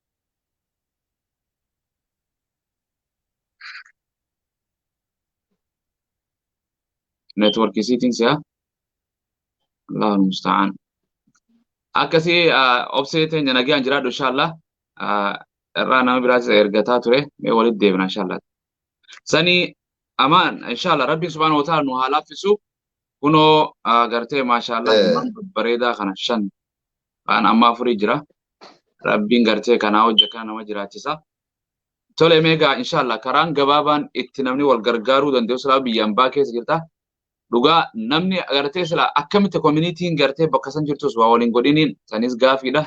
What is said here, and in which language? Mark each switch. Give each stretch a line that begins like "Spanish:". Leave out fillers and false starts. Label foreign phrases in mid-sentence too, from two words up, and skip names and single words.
English: Network settings ya.
Arabic: الله المستعان.
Oromo: Akkasii obsee teenya nagaan jiraadhu inshallah. Irraa nama biraas ergataa ture mee walitti deebina inshallah. Sanii amaan inshallah
Arabic: ربي سبحانه وتعالى
Oromo: nu haa laaffisu. Kuno gartee maashaallah bareedaa kana shan kan amma afurii jira. Rabbiin gartee kanaa hojjetaa nama jiraachisa. Tole meegaa inshallah karaan gabaabaan itti namni wal gargaaruu danda'u silaa biyyaan baa keessa jirta. Dhugaa namni gartee silaa akkamitti community'n gartee bakka san jirtus waa waliin godhiniin sanis gaafiidha.